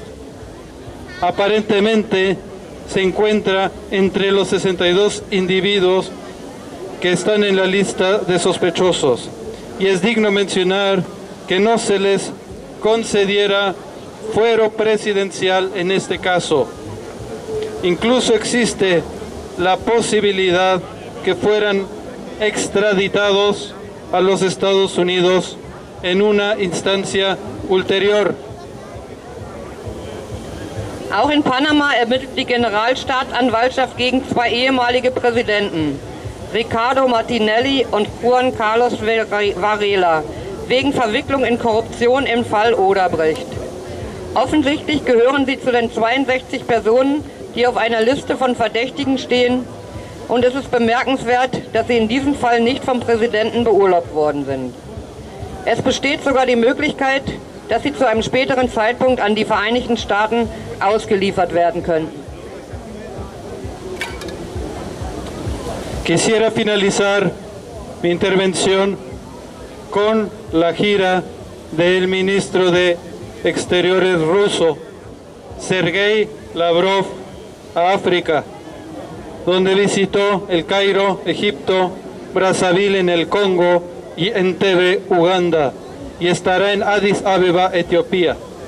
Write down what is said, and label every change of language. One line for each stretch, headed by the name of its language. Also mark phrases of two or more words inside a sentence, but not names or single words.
Spanish: Aparentemente se encuentra entre los 62 individuos que están en la lista de sospechosos, y es digno mencionar que no se les concediera fuero presidencial en este caso. Incluso existe la posibilidad que fueran extraditados a los Estados Unidos en una instancia ulterior.
German: Auch in Panama ermittelt die Generalstaatsanwaltschaft gegen 2 ehemalige Präsidenten, Ricardo Martinelli und Juan Carlos Varela, wegen Verwicklung in Korruption im Fall Odebrecht. Offensichtlich gehören sie zu den 62 Personen, die auf einer Liste von Verdächtigen stehen, und es ist bemerkenswert, dass sie in diesem Fall nicht vom Präsidenten beurlaubt worden sind. Es besteht sogar die Möglichkeit, dass sie zu einem späteren Zeitpunkt an die Vereinigten Staaten ausgeliefert werden könnten.
Spanish: Quisiera finalizar mi intervención con la gira del ministro de Exteriores ruso, Sergei Lavrov, a África, donde visitó el Cairo, Egipto, Brazzaville en el Congo y Entebbe, Uganda, y estará en Addis Abeba, Etiopía.